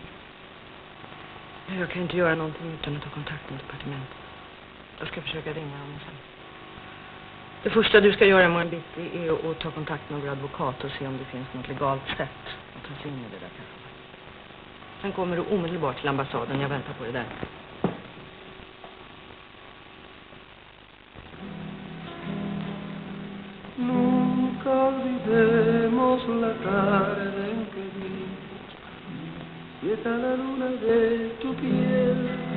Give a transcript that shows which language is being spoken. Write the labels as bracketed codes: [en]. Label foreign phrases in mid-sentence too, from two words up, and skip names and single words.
[sv] Jag kan inte göra någonting utan att ta kontakt med departementet. Jag ska försöka ringa honom sen. Det första du ska göra imorgon bitti är att ta kontakt med vår advokat och se om det finns något legalt sätt att ta sig in i det där kaffet. Sen kommer du omedelbart till ambassaden. Jag väntar på dig där. [es] Nunca olvidemos la tarde en que vimos quieta la luna de tu piel.